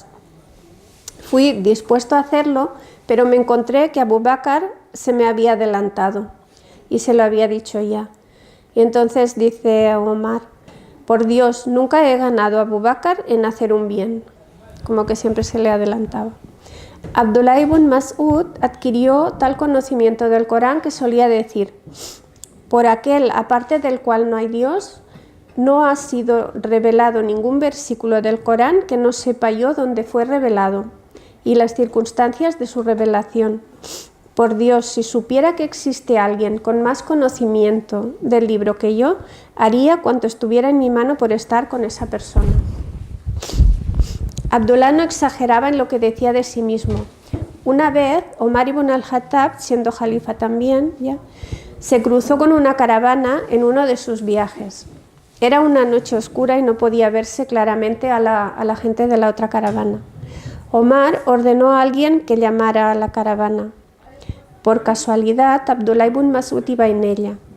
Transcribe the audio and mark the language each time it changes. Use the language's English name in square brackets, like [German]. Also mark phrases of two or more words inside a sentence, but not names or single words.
[Spanish] Fui dispuesto a hacerlo, pero me encontré que Abu Bakr se me había adelantado y se lo había dicho ya. Y entonces dice Omar, por Dios, nunca he ganado a Abu Bakr en hacer un bien, como que siempre se le adelantaba. Abdullah ibn Mas'ud adquirió tal conocimiento del Corán que solía decir, por aquel aparte del cual no hay Dios, no ha sido revelado ningún versículo del Corán que no sepa yo dónde fue revelado y las circunstancias de su revelación. Por Dios, si supiera que existe alguien con más conocimiento del libro que yo, haría cuanto estuviera en mi mano por estar con esa persona. Abdullah no exageraba en lo que decía de sí mismo. Una vez, Omar ibn al-Khattab, siendo jalifa también, se cruzó con una caravana en uno de sus viajes. Era una noche oscura y no podía verse claramente a la gente de la otra caravana. Omar ordenó a alguien que llamara a la caravana. Por casualidad, Abdullah ibn Mas'ud iba en ella.